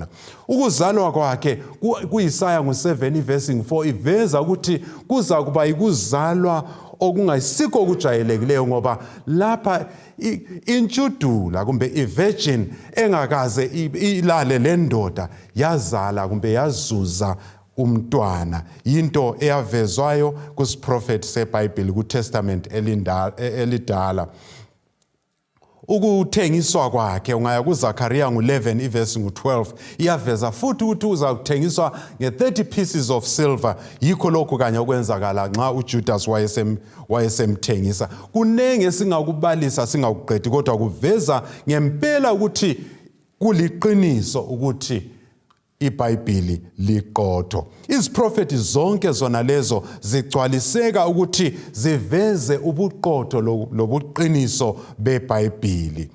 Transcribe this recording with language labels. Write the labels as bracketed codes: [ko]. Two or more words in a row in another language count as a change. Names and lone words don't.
[nd] Ukuzalwa kwakhe kuIsaya 7 verse 4 iveza ukuthi kuza kuba ikuzalwa okungayisikho okujayelekileyo, ngoba lapha intshudula kumbe ivirgin engakaze ilale lendoda yazala kumbe yazuza umntwana. Into eyavezwayo kusiprofeti seBhayibheli kuTestament elidala. Ukuthengiswa kwakhe ungaya kuZakhariya 11 verse 12 iyaveza futhi ukuthi uza kuthengiswa nge30 [en] pieces of silver. [nd] Yikho lokho kanye okwenzakala nxa uJudas wayesemthengisa. Kunenge singakubalisa singakuqedi, kodwa kuveza ngempela ukuthi kuliqiniso ukuthi iBhayibheli liqotho. Iziprofeti zonke zona lezo zigcwaliseka ukuthi ziveze ubuqotho lobuqiniso beBhayibheli.